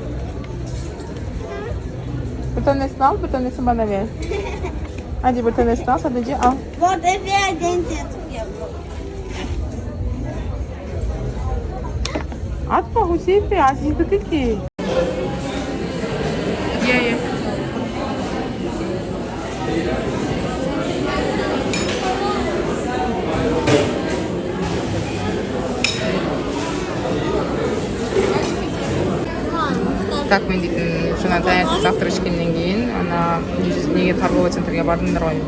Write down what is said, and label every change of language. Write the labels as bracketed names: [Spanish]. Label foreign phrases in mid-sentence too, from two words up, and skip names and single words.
[Turkish] Bir tanesini al, bir tanesini bana ver. Hadi bir tanesini al, sadece al. [Russian] Вот это один цвет. [Turkish] Atma Hüseyin, Aziz dedi ki. Ye. [Kazakh] Так, мен дейтін жаңа таңертең завтра ішкеннен кейін неге [Russian] торговый центрге [Kazakh] бардыңдар ғой.